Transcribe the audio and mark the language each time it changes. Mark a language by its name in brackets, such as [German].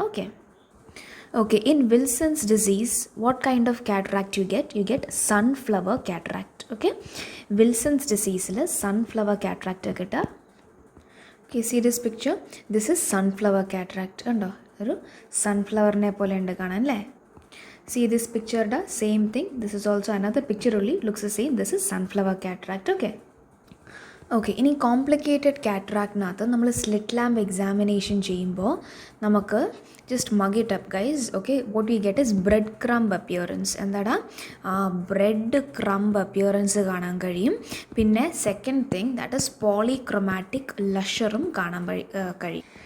[English] Okay, okay, in Wilson's disease what kind of cataract you get? You get sunflower cataract. Okay, [Malayalam] Wilson's ഡിസീസിൽ sunflower cataract കിട്ടുക. [English] Okay, see this picture. This is sunflower cataract. [Malayalam] കണ്ടോ? ഒരു സൺഫ്ലവറിനെ പോലെ ഉണ്ട് കാണാൻ അല്ലേ? [English] See this picture, da same thing. This is also another picture only, looks the same. This is sunflower cataract. [Malayalam] Okay, okay, ഇനി complicated കാറ്ററാക്റ്റിനകത്ത് നമ്മൾ slit lamp examination ചെയ്യുമ്പോൾ നമുക്ക് [English] Just mug it up guys. Okay, what we get is bread crumb appearance. എന്താടാ? Bread crumb appearance [Malayalam] കാണാൻ കഴിയും. പിന്നെ second thing that is പോളിക്രോമാറ്റിക് ലഷറും കാണാൻ കഴിയും.